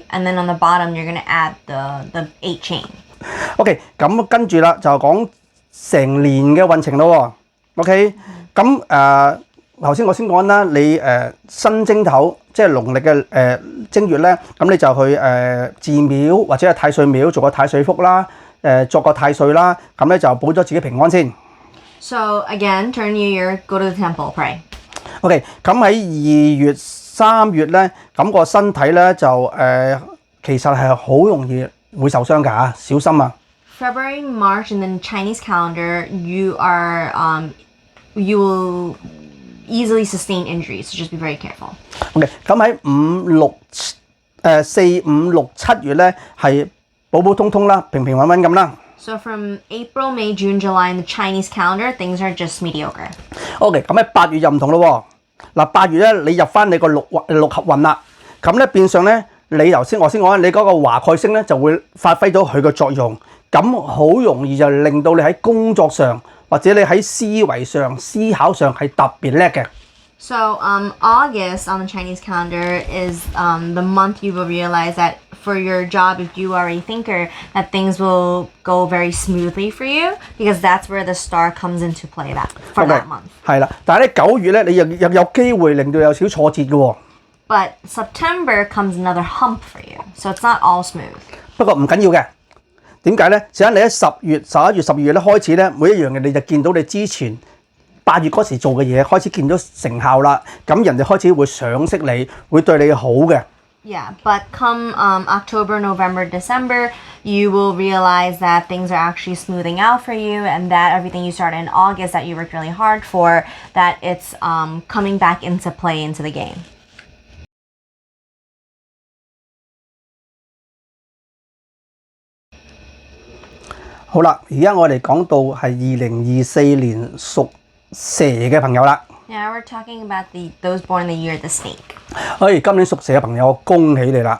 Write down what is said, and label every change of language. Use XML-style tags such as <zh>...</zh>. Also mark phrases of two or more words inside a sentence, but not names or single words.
<en>And then on the bottom, you're going to add the 8 chain.</en> <yue>OK， 咁跟住啦，就講成年嘅運程咯喎。OK， 咁頭先我先講啦，你新正頭即係農曆嘅正月咧，咁你就去寺廟或者係太歲廟做個太歲福啦，作個太歲啦，咁咧就保咗自己平安先。</yue> <en>So again, turn New Year, go to the temple, pray.</en> <yue>OK， 咁喺2月、3月咧，咁個身體咧就其實係好容易會受傷㗎嚇，小心啊！</yue> <en>February, March, and then Chinese calendar, you will easily sustain injuries, so just be very careful.</en> <yue>OK， 咁喺4、5、6、7月咧係普普通通啦，平平穩穩咁啦。</yue> <en>So from April, May, June, July in the Chinese calendar, things are just mediocre.</en> <yue>OK， 咁喺8月就唔同咯喎。嗱，8月咧你入翻你個六合運啦，咁咧變相咧你我先講你嗰個華蓋星咧就會發揮到佢嘅作用，咁好容易就令到你喺工作上或者你喺思維上、思考上係特別叻嘅。</yue> <en>So August on the Chinese calendar is the month you will realize that for your job, if you are a thinker, that things will go very smoothly for you because that's where the star comes into play for that month.</en> <yue>係啦，但係咧9月咧你又有機會令到有少少挫折嘅喎。</yue> <en>But September comes another hump for you, so it's not all smooth.</en> <yue>不過唔緊要嘅，點解咧？就因你喺10月、11月、12月咧開始咧，每一樣嘢你就見到你之前8月嗰時做嘅嘢開始見到成效啦，咁人哋開始會賞識你，會對你好嘅。</yue> <en>Yeah, but come October, November, December, you will realize that things are actually smoothing out for you and that everything you started in August that you worked really hard for, that it's coming back into play into the game.</en> <yue>好啦，而家我哋講到係2024年屬蛇嘅朋友啦。</yue> <en>Now we're talking about those born in the year of the snake.</en> <yue>今年屬蛇嘅朋友，恭喜你啦</yue>